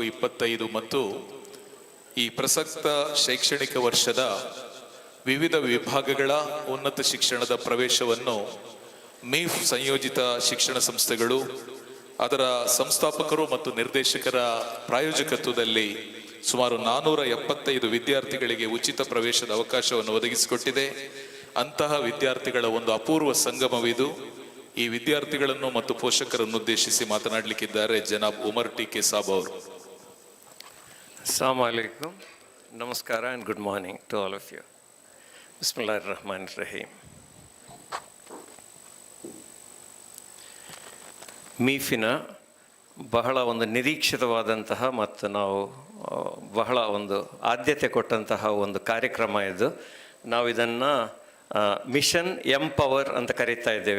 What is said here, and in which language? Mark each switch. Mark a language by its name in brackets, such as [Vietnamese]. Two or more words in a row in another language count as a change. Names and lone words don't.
[Kannada] 25 ಮತ್ತು ಈ ಪ್ರಸಕ್ತ ಶೈಕ್ಷಣಿಕ ವರ್ಷದ ವಿವಿಧ ವಿಭಾಗಗಳ ಉನ್ನತ ಶಿಕ್ಷಣದ ಪ್ರವೇಶವನ್ನು ಮೀಫ್ ಸಂಯೋಜಿತ ಶಿಕ್ಷಣ ಸಂಸ್ಥೆಗಳು ಅದರ ಸಂಸ್ಥಾಪಕರು ಮತ್ತು ನಿರ್ದೇಶಕರ ಪ್ರಾಯೋಜಕತ್ವದಲ್ಲಿ ಸುಮಾರು 475 ವಿದ್ಯಾರ್ಥಿಗಳಿಗೆ ಉಚಿತ ಪ್ರವೇಶದ ಅವಕಾಶವನ್ನು ಒದಗಿಸಿಕೊಟ್ಟಿದೆ. ಅಂತಹ ವಿದ್ಯಾರ್ಥಿಗಳ ಒಂದು ಅಪೂರ್ವ ಸಂಗಮವಿದು. ಈ ವಿದ್ಯಾರ್ಥಿಗಳನ್ನು ಮತ್ತು ಪೋಷಕರನ್ನು ಉದ್ದೇಶಿಸಿ ಮಾತನಾಡಲಿಕ್ಕಿದ್ದಾರೆ ಜನಾಬ್ ಉಮರ್ ಟಿ.ಕೆ. ಸಾಬ್ ಅವರು. [Arabic] السلام عليكم, [English] namaskara and good morning to all of you. [Arabic] Bismillahirrahmanirrahim. [Kannada] ಮೀಫಿನ ಬಹಳ ಒಂದು ನಿರೀಕ್ಷಿತವಾದಂತಹ ಮತ್ತು ನಾವು ಬಹಳ ಒಂದು ಆದ್ಯತೆ ಕೊಟ್ಟಂತಹ ಒಂದು ಕಾರ್ಯಕ್ರಮ ಇದು. ನಾವು ಇದನ್ನು ಮಿಷನ್ ಎಂಪವರ್ ಅಂತ ಕರೀತಾ ಇದ್ದೇವೆ.